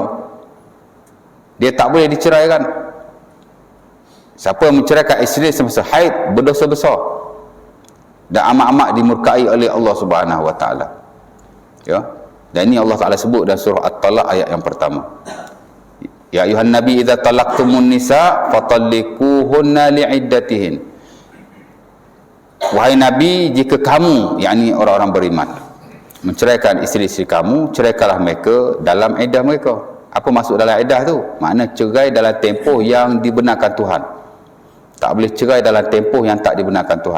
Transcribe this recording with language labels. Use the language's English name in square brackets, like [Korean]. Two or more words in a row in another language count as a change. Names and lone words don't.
[Malay] Dia tak boleh diceraikan. Siapa yang menceraikan isteri semasa haid berdosa besar dan amat-amat dimurkai oleh Allah Subhanahu Wa Taala. Ya. Dan ini Allah Taala sebut dalam surah At-Talaq ayat yang pertama. [Arabic] يا أيها النبي إذا طلقتم النساء فطلقوهن لعدتهن. [Malay] Wahai nabi, jika kamu, yakni orang-orang beriman, menceraikan isteri-isteri kamu, ceraikanlah mereka dalam iddah mereka. Apa maksud dalam iddah tu? Makna cerai dalam tempoh yang dibenarkan Tuhan. Tak boleh cerai dalam tempoh yang tak dibenarkan Tuhan.